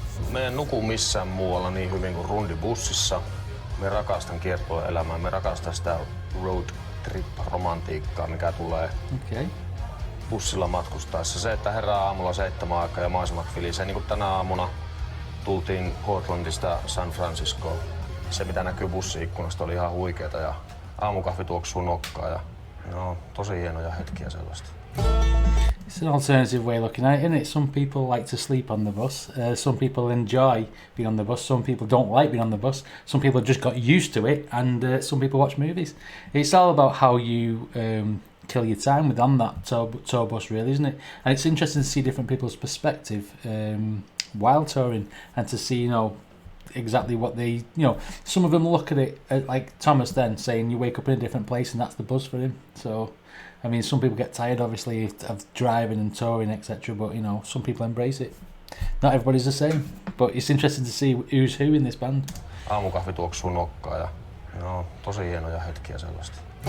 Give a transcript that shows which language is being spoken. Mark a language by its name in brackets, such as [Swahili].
[Finnish] Me en nuku missään muualla niin hyvin kuin rundibussissa. Me rakastan kiertueelämää, me rakastan sitä road trip-romantiikkaa, mikä tulee bussilla matkustaessa. Se, että herää aamulla 7 aikaa ja maisemat filisee. Niin kuin tänä aamuna tultiin Portlandista San Franciscoon. Se, mitä näkyy bussi-ikkunasta, oli ihan huikeeta ja aamukahvi tuoksuu nokkaan. Ja, no, tosi hienoja hetkiä sellaista. [English] It's an alternative way of looking at it, isn't it? Some people like to sleep on the bus. Some people enjoy being on the bus. Some people don't like being on the bus. Some people just got used to it, and some people watch movies. It's all about how you kill your time with on that tour bus, really, isn't it? And it's interesting to see different people's perspective while touring, and to see, you know, exactly what they, you know, some of them look at it like Thomas then saying you wake up in a different place and that's the bus for him. So I mean, some people get tired, obviously, of driving and touring, etc. But, you know, some people embrace it. Not everybody's the same, but it's interesting to see who's who in this band. [Finnish] Aamukahvi tuoksuu nokkaan ja, no, tosi hienoja hetkiä sellaista.